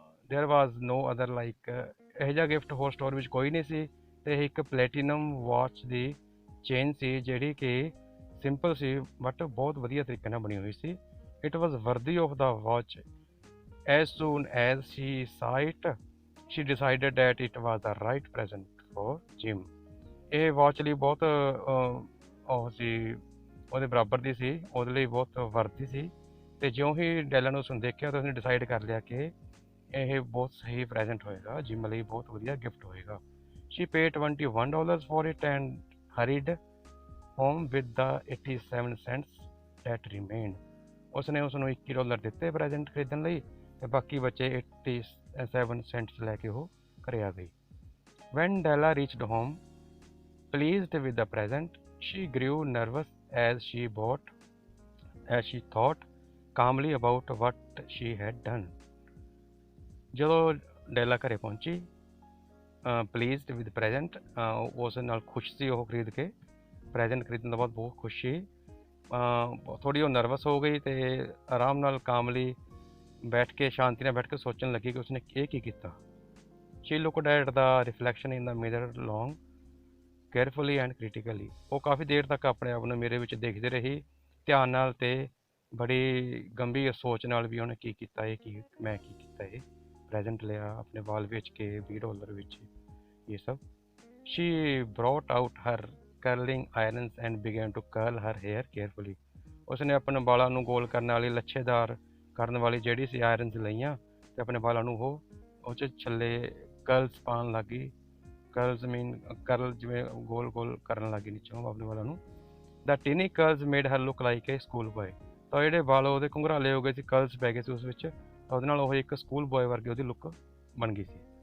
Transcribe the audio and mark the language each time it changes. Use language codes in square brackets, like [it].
[en] There was no other like, [pa] ਇਹੋ ਜਿਹਾ gift ਹੋਰ ਸਟੋਰ ਵਿੱਚ ਕੋਈ ਨਹੀਂ ਸੀ, ਅਤੇ ਇਹ ਇੱਕ ਪਲੈਟੀਨਮ ਵਾਚ ਦੀ ਚੇਨ ਸੀ ਜਿਹੜੀ ਕਿ ਸਿੰਪਲ ਸੀ ਬਟ ਬਹੁਤ ਵਧੀਆ ਤਰੀਕੇ ਨਾਲ ਬਣੀ ਹੋਈ ਸੀ। [en] It was worthy of the watch. As soon as she saw it, she decided that it was the right present for Jim. [pa] ਇਹ ਵਾਚ ਲਈ ਬਹੁਤ ਉਹ ਸੀ, ਉਹਦੇ ਬਰਾਬਰ ਦੀ ਸੀ, ਉਹਦੇ ਲਈ ਬਹੁਤ ਵਰਤੀ ਸੀ, ਅਤੇ ਜਿਉਂ ਹੀ ਡੈਲਾ ਨੂੰ ਉਸਨੂੰ ਦੇਖਿਆ ਤਾਂ ਉਸਨੇ ਡਿਸਾਈਡ ਕਰ ਲਿਆ ਕਿ ਇਹ ਬਹੁਤ ਸਹੀ ਪ੍ਰੈਜ਼ੈਂਟ ਹੋਏਗਾ, ਜਿਮ ਲਈ ਬਹੁਤ ਵਧੀਆ ਗਿਫਟ ਹੋਏਗਾ। [en] She paid $21 for it and hurried home with the 87 cents that remained. [pa] ਉਸਨੇ ਉਸਨੂੰ $21 ਦਿੱਤੇ ਪ੍ਰੈਜ਼ੈਂਟ ਖਰੀਦਣ ਲਈ, ਅਤੇ ਬਾਕੀ ਬਚੇ 87 cents ਲੈ ਕੇ ਉਹ ਘਰੇ ਆ ਗਈ। [en] When Della reached home, pleased with the present, she grew nervous as she thought calmly about what she had done. [pa] ਜਦੋਂ ਡੈਲਾ ਘਰੇ ਪਹੁੰਚੀ, [en] pleased with present, [pa] ਉਸ ਨਾਲ ਖੁਸ਼ ਸੀ ਉਹ ਖਰੀਦ ਕੇ, ਪ੍ਰੈਜ਼ੈਂਟ ਖਰੀਦਣ ਤੋਂ ਬਾਅਦ ਬਹੁਤ ਖੁਸ਼ ਸੀ। ਥੋੜ੍ਹੀ ਉਹ ਨਰਵਸ ਹੋ ਗਈ ਅਤੇ ਆਰਾਮ ਨਾਲ ਕਾਮਲੀ ਬੈਠ ਕੇ ਸ਼ਾਂਤੀ ਨਾਲ ਬੈਠ ਕੇ ਸੋਚਣ ਲੱਗੀ ਕਿ ਉਸਨੇ ਇਹ ਕੀ ਕੀਤਾ। [en] She looked at the reflection in the mirror long, carefully and critically. [pa] ਉਹ ਕਾਫੀ ਦੇਰ ਤੱਕ ਆਪਣੇ ਆਪ ਨੂੰ ਮੇਰੇ ਵਿੱਚ ਦੇਖਦੇ ਰਹੀ, ਧਿਆਨ ਨਾਲ ਤੇ ਬੜੀ ਗੰਭੀਰ ਸੋਚ ਨਾਲ ਵੀ ਉਹਨੇ ਕੀ ਕੀਤਾ ਇਹ, ਕੀ ਮੈਂ ਕੀ ਕੀਤਾ ਇਹ, ਪ੍ਰੈਜ਼ੈਂਟ ਲਿਆ, ਆਪਣੇ ਵਾਲ ਵੇਚ ਕੇ $20 ਵਿੱਚ, ਇਹ ਸਭ। [en] She brought out her curling irons and began to curl her hair carefully। [pa] ਉਸਨੇ ਆਪਣੇ ਵਾਲਾਂ ਨੂੰ ਗੋਲ ਕਰਨ ਵਾਲੀ, ਲੱਛੇਦਾਰ ਕਰਨ ਵਾਲੀ ਜਿਹੜੀ ਸੀ ਆਇਰਨਸ ਲਈਆਂ ਤੇ ਆਪਣੇ ਵਾਲਾਂ ਨੂੰ ਉਹ 'ਚ ਛੱਲੇ ਕਰਲਸ ਪਾਉਣ ਲੱਗ ਗਈ। [en] curls mean curl, [pa] ਜਿਵੇਂ ਗੋਲ ਗੋਲ ਕਰਨ ਲੱਗ ਗਈ ਨੀਚੋਂ ਆਪਣੇ ਵਾਲਾਂ ਨੂੰ। [en] The tiny curls made her look like a school boy. [pa] ਤਾਂ ਜਿਹੜੇ ਵਾਲ ਉਹਦੇ ਘੁੰਘਰਾਲੇ ਹੋ ਗਏ ਸੀ, ਕਰਲਸ ਪੈ ਗਏ ਸੀ ਉਸ ਵਿੱਚ, ਤਾਂ ਉਹਦੇ ਨਾਲ ਉਹ ਇੱਕ ਸਕੂਲ ਬॉय ਵਰਗੀ ਉਹਦੀ ਲੁੱਕ ਬਣ ਗਈ ਸੀ।